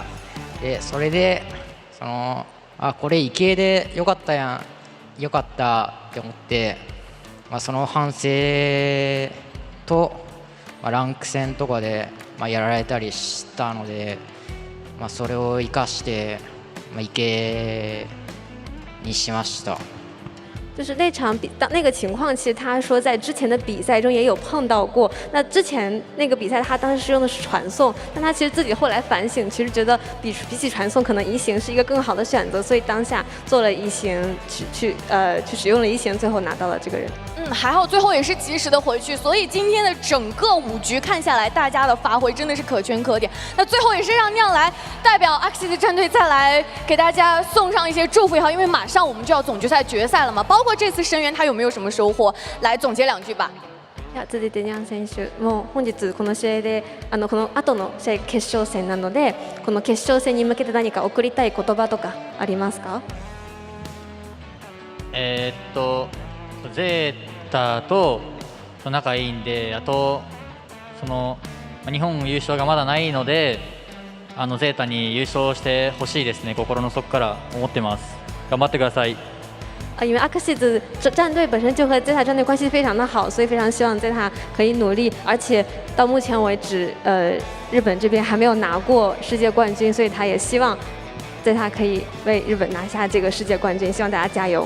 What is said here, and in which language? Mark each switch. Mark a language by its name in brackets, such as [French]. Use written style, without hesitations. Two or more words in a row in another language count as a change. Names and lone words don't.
[Japanese] でそれでこれ池江でよかったって思って、その反省と、ランク戦とかで、やられたりしたので、それを生かして、池江にしました。 [Chinese] 就是那场那个情况，其实他说在之前的比赛中也有碰到过。那之前那个比赛他当时是用的是传送，但他其实自己后来反省，其实觉得比起传送，可能移形是一个更好的选择，所以当下做了移形，去使用了移形，最后拿到了这个人。还好最后也是及时的回去，所以今天的整个5局看下来，大家的发挥真的是可圈可点。那最后也是让酿来代表 AXIZ 战队再来给大家送上一些祝福也好，因为马上我们就要总决赛决赛了嘛。包括这次声援他有没有什么收获？来总结2句吧。 [Japanese] 続いてニャン選手、もう本日この試合でこの後の試合決勝戦なので、この決勝戦に向けて何か送りたい言葉とかありますか？ゼータと仲いいんで、あと日本優勝がまだないので、ゼータに優勝してほしいですね。心の底から思ってます。頑張ってください。 [Chinese] 因为 AXIZ 战队本身就和 ZETA 战队关系非常的好，所以非常希望 ZETA 可以努力。而且到目前为止，日本这边还没有拿过世界冠军，所以他也希望 ZETA 可以为日本拿下这个世界冠军。希望大家加油！